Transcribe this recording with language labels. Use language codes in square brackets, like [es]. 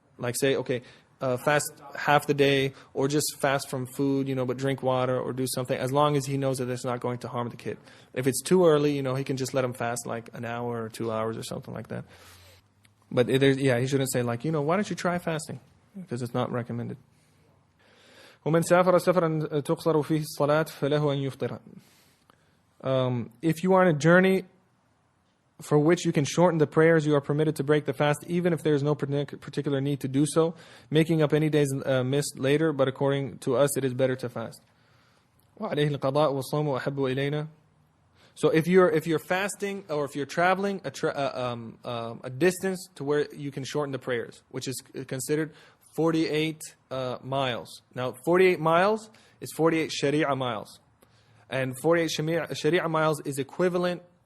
[en] Like say, okay, fast half the day, or just fast from food, but drink water or do something, as long as he knows that it's not going to harm the kid. If it's too early, he can just let him fast like an hour or 2 hours or something like that. But he shouldn't say why don't you try fasting? Because it's not recommended. [ar] ومن سافر سفرا تقصر فيه الصلاة فله أن يفطر. [en] If you are on a journey for which you can shorten the prayers, you are permitted to break the fast, even if there is no particular need to do so, making up any days missed later, but according to us, it is better to fast. [ar] وعليه القضاء والصوم أحب إلينا. [en] So if you're fasting or if you're traveling a distance to where you can shorten the prayers, which is considered 48 miles. Now 48 miles is 48 Sharia miles. And 48 Sharia miles is equivalent.